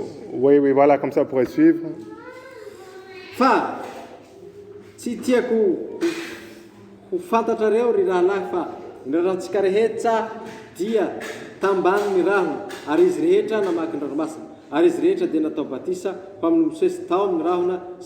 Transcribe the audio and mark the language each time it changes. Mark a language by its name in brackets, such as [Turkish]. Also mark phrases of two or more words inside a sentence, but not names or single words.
[French] Oui, oui, voilà, comme ça vous pourrez suivre. [Malagasy] Fa tsy tiako ho fantatrareo ry rahalahy fa ny rahantsika rehetra dia tambany ny rahona ary izy rehetra namaky ny ranomasina ary izy rehetra dia natao batisa fa amin'ny mosesy tao ny rahona sy